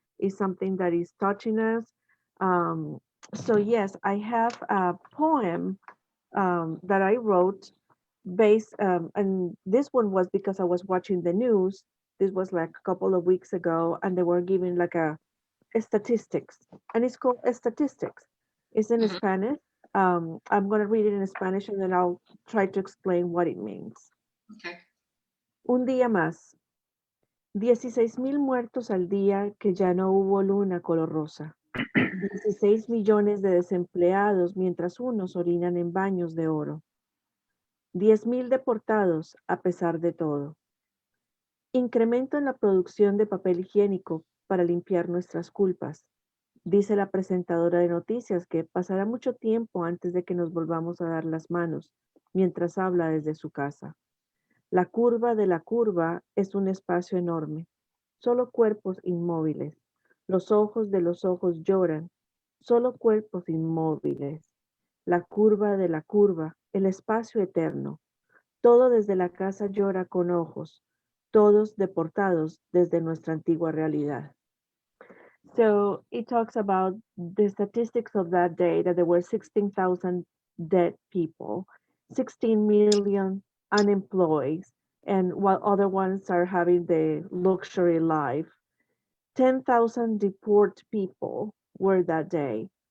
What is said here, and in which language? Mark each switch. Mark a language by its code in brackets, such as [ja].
[en] It's something that is touching us. So yes, I have a poem that I wrote based, and this one was because I was watching the news. This was like a couple of weeks ago, and they were giving like a statistics, and it's called statistics. It's in Mhm. Spanish. I'm gonna read it in Spanish, and then I'll try to explain what it means. Okay. [es] Un día más. 16,000 muertos al día que ya no hubo luna color rosa. 16 millones de desempleados mientras unos orinan en baños de oro. 10,000 deportados a pesar de todo. Incremento en la producción de papel higiénico para limpiar nuestras culpas. Dice la presentadora de noticias que pasará mucho tiempo antes de que nos volvamos a dar las manos, mientras habla desde su casa. La curva de la curva es un espacio enorme, solo cuerpos inmóviles. Los ojos de los ojos lloran, solo cuerpos inmóviles. La curva de la curva, el espacio eterno. Todo desde la casa llora con ojos, todos deportados desde nuestra antigua realidad. [en] So it talks about the statistics of that day, that there were 16,000 dead people, 16 million unemployed, and while other ones are having the luxury life, 10,000 deported people were that day.